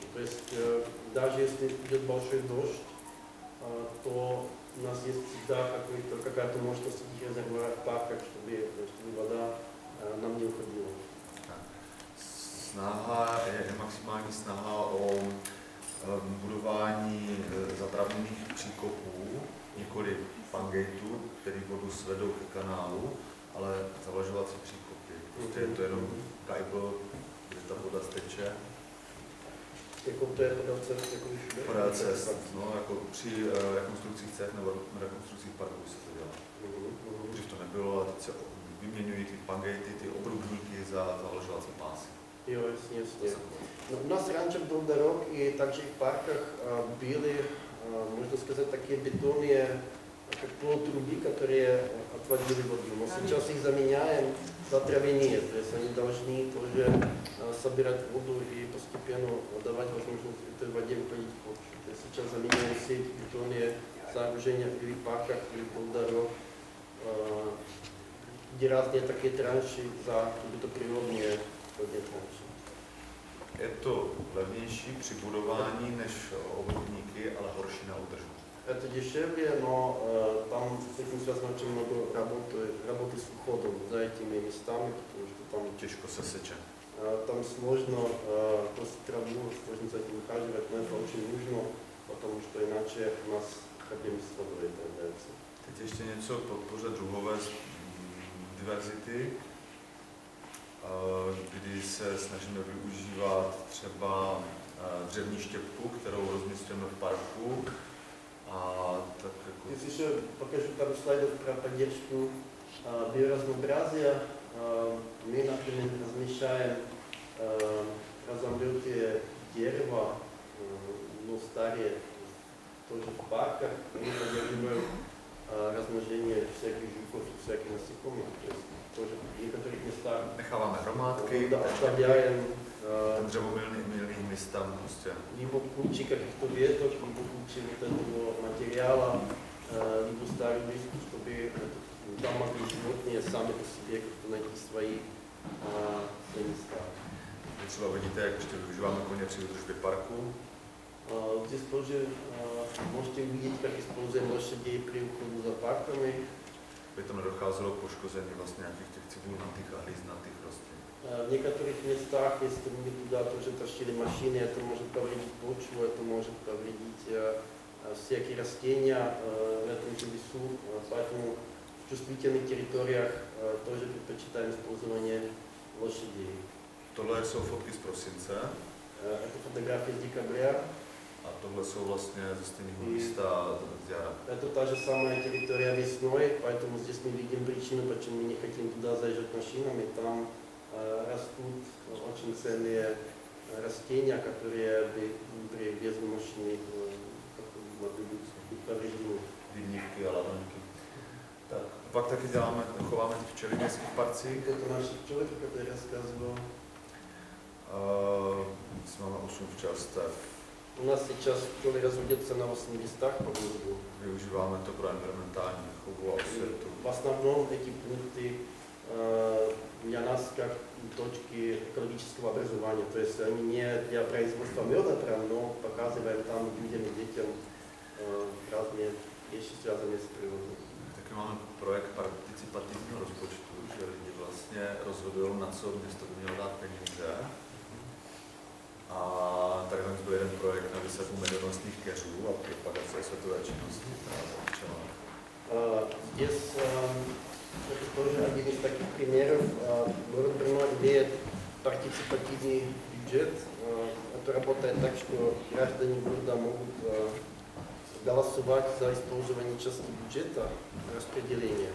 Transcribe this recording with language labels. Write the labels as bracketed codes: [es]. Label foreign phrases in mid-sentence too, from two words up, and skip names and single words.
[ru] То есть даже если идет большой дождь, то у нас есть всегда какая-то мощность этих резервуаров в парках, чтобы вода нам не уходила. [cs] Snaha je maximální snaha o budování zatravněných příkopů, nikoli pangateů, který vodu svedou k kanálu, ale zavlažovací příkopy. Prostě je to jenom kajbl, kde ta voda steče. Jako to je podél cest, jako všude? Podél cest, no, jako při rekonstrukcích cest nebo rekonstrukcích parků se to dělá. Dřív to nebylo, ale teď se vyměňují ty pangaty, ty obrubníky za zavlažovací pásy. Jo, jasně. No, u nás [ru] раньше был дорог, и также в парках были, можно сказать, такие бетонные, как полутруби, которые отводили воду. Но сейчас их заменяем за травяные, то есть они должны тоже собирать воду и постепенно давать возможность этой воде выходить в почву. То есть сейчас заменяем все эти бетонные сооружения или в парках, или вдоль дорог, где разные такие транши за какие-то природные водные транши. [cs] Je to levnější při budování než obrubníky, ale horší na údržbu. [ru] Это дешевле, но там с этим связано очень много работы с уходом за этими местами, потому что там [cs] Těžko se seče. [ru] там сложно просто траву, сложно за этим ухаживать, но это очень нужно, потому что иначе у нас проблемы с водой появляются. [cs] Teď ještě něco k podpoře druhové diverzity, kdy se snažíme využívat třeba dřevní štěpku, kterou rozměstňujeme v parku. A tak jako... [ru] Здесь еще покажу пару слайдов про поддержку биоразнообразия. Мы, например, размещаем разомлетые дерева, но старые, тоже в парках. Мы поддерживаем размножение всяких жуков и всяких насекомых. То есть тоже в некоторых местах [cs] Necháváme hromádky, [ru] оставляем [cs] dřevomilných míst tam prostě. [ru] либо кучи каких-то веток, либо кучи вот этого материала, либо старых листьев, чтобы там могли животные сами по себе как-то найти свои места. [cs] Třeba vidíte, jak ještě využíváme koně při údržbě parku. [ru] Здесь тоже можете увидеть, как используем лошадей при уходе за парками. [cs] Aby tam nedocházelo k poškození vlastně nějakých těch cibulnatých a hryznatých rostlin. [ru] В некоторых местах, если мы туда тоже тащили машины, это может повредить почву, это может повредить всякие растения в этом же лесу. Поэтому в чувствительных территориях тоже предпочитаем использование лошадей. [cs] Tohle jsou fotky z prosince [ru] Это фотографии с декабря. [cs] a tohle jsou vlastně ze stejného místa z jara. [ru] Это та же самая территория весной, поэтому здесь мы видим причину, почему мы не хотим туда заезжать машинами. Там растут очень ценные растения, которые при везли машины могли быть повреждены. [cs] Rybníky a ladonky. Tak. Pak taky děláme, chováme ty včely v městských parcích. [ru] Это наши пчелы, который рассказывал. [cs] Máme 8 včelstev. [ru] У нас сейчас пчелы разводятся на 8 местах по городу. [cs] Využíváme to pro environmentální chovu a osvětu. [ru] В основном эти пункты для нас как точки экологического образования. То есть они не для производства меда прям, но показываем там людям и детям разные вещи, связанные с природой. [cs] Taky máme projekt participativního rozpočtu, že lidi vlastně rozhodují, na co město by mělo dát peníze. A tady byl jeden projekt na výsadbu medonostních keřů a propagace světové činnosti. [ru] Здесь это тоже один из таких примеров. Город Брно имеет партиципативный бюджет. Это работает так, что граждане города могут голосовать за использование части бюджета распределения.